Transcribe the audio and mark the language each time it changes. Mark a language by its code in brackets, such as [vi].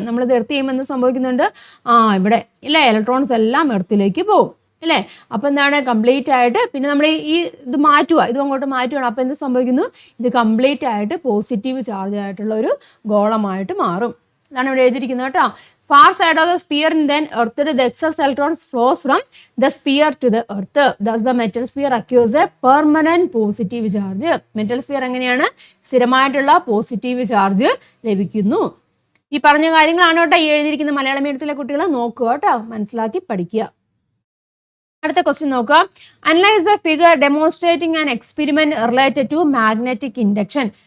[ml] നമ്മളിത് എർത്ത് ചെയ്യുമ്പോൾ എന്ത് സംഭവിക്കുന്നുണ്ട്? ഇവിടെ ഇല്ലേ ഇലക്ട്രോൺസ് എല്ലാം എർത്തിലേക്ക് പോകും അല്ലേ. അപ്പോൾ എന്താണ്? കംപ്ലീറ്റ് ആയിട്ട് പിന്നെ നമ്മൾ ഈ ഇത് മാറ്റുക, ഇതും അങ്ങോട്ട് മാറ്റുകയാണ്. അപ്പോൾ എന്ത് സംഭവിക്കുന്നു? ഇത് കംപ്ലീറ്റ് ആയിട്ട് പോസിറ്റീവ് ചാർജ് ആയിട്ടുള്ള ഒരു ഗോളമായിട്ട് മാറും. ഇതാണ് ഇവിടെ എഴുതിയിരിക്കുന്നത് കേട്ടോ. [en] Far side of the sphere and then earth, the excess electrons flows from the sphere to the earth. Thus the metal sphere acquires a permanent positive charge. Metal sphere [ml] എങ്ങനെയാണ്? സ്ഥിരമായിട്ടുള്ള positive charge ലഭിക്കുന്നു. ഈ പറഞ്ഞ കാര്യങ്ങളാണ് കേട്ടോ ഈ എഴുതിയിരിക്കുന്ന. മലയാളം മീഡിയത്തിലെ കുട്ടികൾ നോക്കുക കേട്ടോ, മനസ്സിലാക്കി പഠിക്കുക. അടുത്ത ക്വസ്റ്റ്യൻ നോക്കുക. [en] Analyse the figure demonstrating an experiment related to magnetic induction.